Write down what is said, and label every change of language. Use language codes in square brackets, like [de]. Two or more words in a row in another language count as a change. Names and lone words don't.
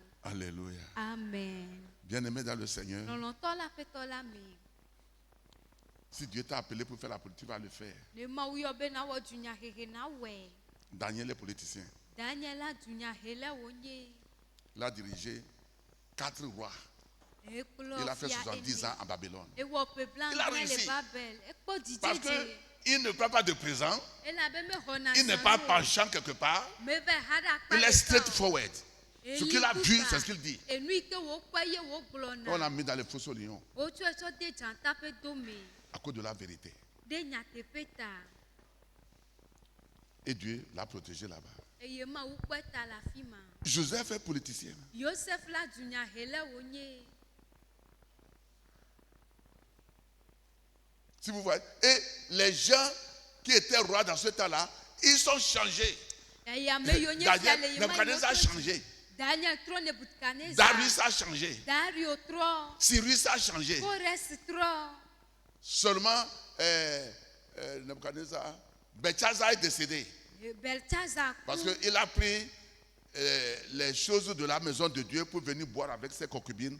[fr] Alléluia. Amen. Bien-aimé dans le Seigneur, [ee] Lɔlɔ̃tɔ la aƒetɔ la me. [fr] si Dieu t'a appelé pour faire la politique, tu vas le faire. [ee] Ne Mawu yɔ be nawɔ dunyahehe na wɔe. [fr] Daniel est politicien. [ee] Daniela dunyahela wonye. [fr] Il a dirigé 4 rois. [ee] Ekplɔ [fr] Il a fait [ee] fia [fr] 70 ans [ee] ene. [fr] à Babylone. [ee] Ewɔ ƒe [fr] Il a [ee] blaene le [fr] réussi. [ee] Babel. Ekpɔ [fr] Parce [ee] dzidzedze. [fr] qu'il ne prend pas de présent, [ee] Elabe mexɔna [fr] il n'est [ee] zãnu [fr] pas [ee] o. [fr] penchant quelque part, [ee] Meve ha ɖe akpa [fr] il est [ee] ɖeka o. straightforward. [fr] Ce qu'il a vu, c'est ce qu'il dit. [ee] Enu yi ke wokpɔ ye [fr] On [ee] wogblɔna. [fr] l'a mis dans les fossés lions [ee] Wotsɔe tsɔ de dzata ƒe dome. [fr] à cause de la vérité. [ee] De nyateƒe ta. [fr] Et Dieu l'a protégé là-bas. [ee] Eye Mawu kpɔe ta le afi ma. [fr] Joseph est politicien. [ee] Yosef la dunyahela wonye. [fr] Si vous voyez. Et les gens qui étaient rois dans ce temps-là, ils sont changés. [ee] Eye ame yiwo nye fia le Daniel, yema [fr] Nebuchadnezzar a [ee] yiwo [fr] changé. [ee] Daniel trɔ Nebukadnezar. [fr] Darius a changé. [ee] Dario trɔ. [fr] Cyrus a changé. [ee] Kores trɔ. [fr] Seulement, Nebuchadnezzar, Belshazzar est décédé. Parce qu'il a pris les choses de la maison de Dieu pour venir boire avec ses concubines.